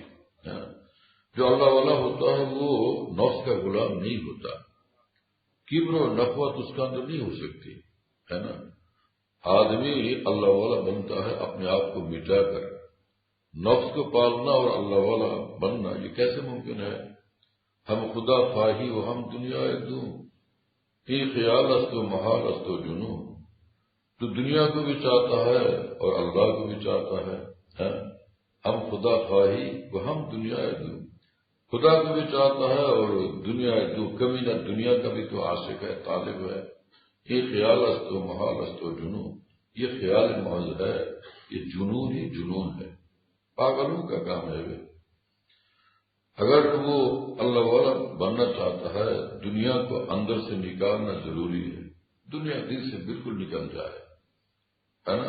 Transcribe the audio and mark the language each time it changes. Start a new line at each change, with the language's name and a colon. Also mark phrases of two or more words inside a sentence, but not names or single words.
Urdu: جو اللہ والا ہوتا ہے وہ نفس کا غلام نہیں ہوتا، کبر و نفوت اس کا اندر نہیں ہو سکتی، ہے نا۔ آدمی اللہ والا بنتا ہے اپنے آپ کو مٹا کر، نفس کو پالنا اور اللہ والا بننا یہ کیسے ممکن ہے؟
Persian: ہم خدا خواہی و ہم دنیا دوں، یہ خیال است و محال است و جنون،
Urdu: تو دنیا کو بھی چاہتا ہے اور اللہ کو بھی چاہتا ہے۔
Persian: ہم خدا خواہی و ہم دنیا دوں،
Urdu: خدا کو بھی چاہتا ہے اور
Persian: دنیا دوں،
Urdu: کبھی نہ دنیا کا بھی تو عاشق ہے، طالب ہے۔
Persian: یہ خیال است و محال است و جنون،
Urdu: یہ خیال محض ہے، یہ جنون ہی جنون ہے، پاگلوں کا کام ہے۔ اگر وہ اللہ والا بننا چاہتا ہے دنیا کو اندر سے نکالنا ضروری ہے، دنیا دل سے بالکل نکل جائے، ہے نا۔